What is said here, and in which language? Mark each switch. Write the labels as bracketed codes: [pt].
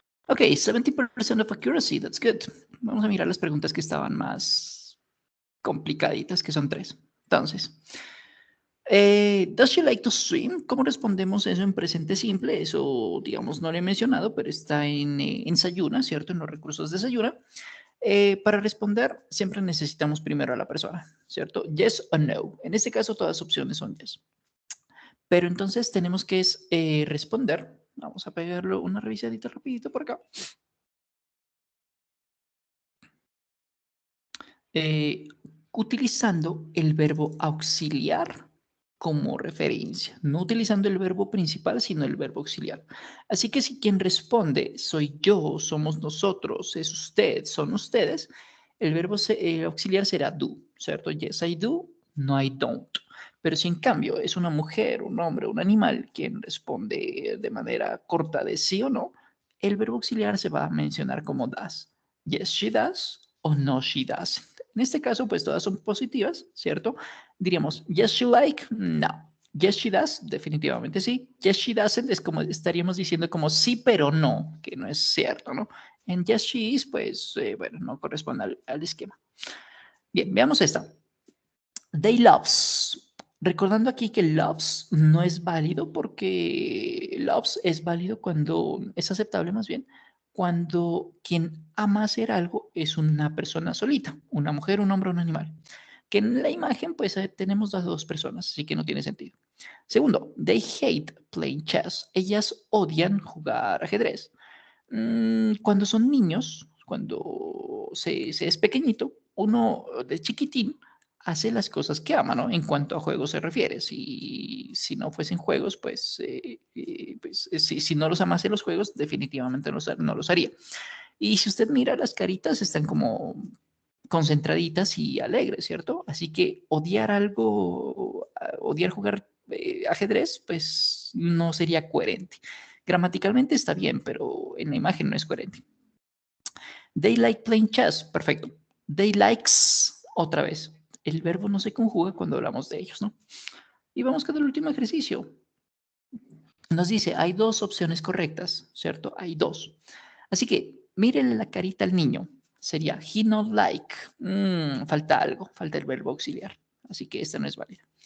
[en] Ok, 70% of accuracy, that's good. [es] Vamos a mirar las preguntas que estaban más complicaditas, que son 3. [en] Entonces, does she like to swim? [es] ¿Cómo respondemos eso en presente simple? Eso, digamos, no lo he mencionado, pero está en Sayuna, ¿cierto? En los recursos de Sayuna. Para responder, siempre necesitamos primero a la persona, ¿cierto? Yes o no. En este caso, todas las opciones son yes. Pero entonces tenemos que responder. Vamos a pegarlo una revisadita rapidito por acá. Utilizando el verbo auxiliar como referencia, no utilizando el verbo principal, sino el verbo auxiliar. Así que si quien responde soy yo, somos nosotros, es usted, son ustedes, el verbo auxiliar será do, ¿cierto? [en] Yes, I do, no, I don't. [es] Pero si en cambio es una mujer, un hombre, un animal quien responde de manera corta de sí o no, el verbo auxiliar se va a mencionar como does. [en] Yes, she does o no, she doesn't. [es] En este caso, pues todas son positivas, ¿cierto? [en] Diríamos, yes, she like, no. Yes, she does, [es] definitivamente sí. [en] Yes, she doesn't [es] es como estaríamos diciendo como sí, pero no, que no es cierto, ¿no? En [en] yes, she is, [es] pues, bueno, no corresponde al esquema. Bien, veamos esta. [en] They loves. [es] Recordando aquí que loves no es válido porque loves es válido cuando es aceptable más bien cuando quien ama hacer algo es una persona solita, una mujer, un hombre, un animal. Que en la imagen pues tenemos las dos personas, así que no tiene sentido. [en] Segundo, they hate playing chess. [es] Ellas odian jugar ajedrez. Cuando son niños, cuando se es pequeñito, uno de chiquitín hace las cosas que ama, ¿no? En cuanto a juegos se refiere. Si no fuesen juegos, pues si no los amase los juegos, definitivamente no los haría. Y si usted mira las caritas, están como concentraditas y alegres, ¿cierto? Así que odiar algo, odiar jugar ajedrez, pues no sería coherente. Gramaticalmente está bien, pero en la imagen no es coherente. [en] They like playing chess, perfecto. They likes, [es] otra vez. El verbo no se conjuga cuando hablamos de ellos, ¿no? Y vamos con el último ejercicio. Nos dice, hay dos opciones correctas, ¿cierto? Hay dos. Así que mírenle la carita al niño. Sería [en] he not like. [es] Falta algo, falta el verbo auxiliar. Así que esta no es válida.